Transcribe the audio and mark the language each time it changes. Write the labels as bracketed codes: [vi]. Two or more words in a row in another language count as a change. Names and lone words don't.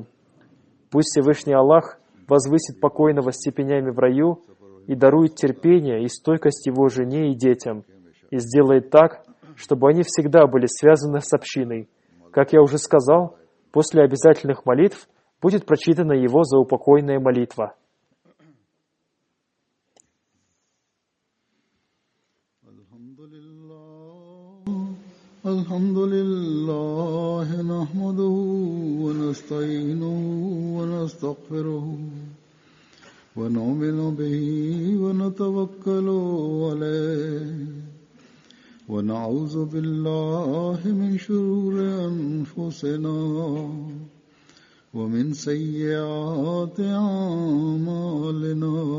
[ru] Пусть Всевышний Аллах возвысит покойного степенями в раю и дарует терпение и стойкость его жене и детям, и сделает так, чтобы они всегда были связаны с общиной. Как я уже сказал, после обязательных молитв будет прочитана его заупокойная молитва». [ar] الحمد لله نحمده ونستعينه ونستغفره ونؤمن به ونتوكل عليه ونعوذ بالله من شرور أنفسنا ومن سيئات أعمالنا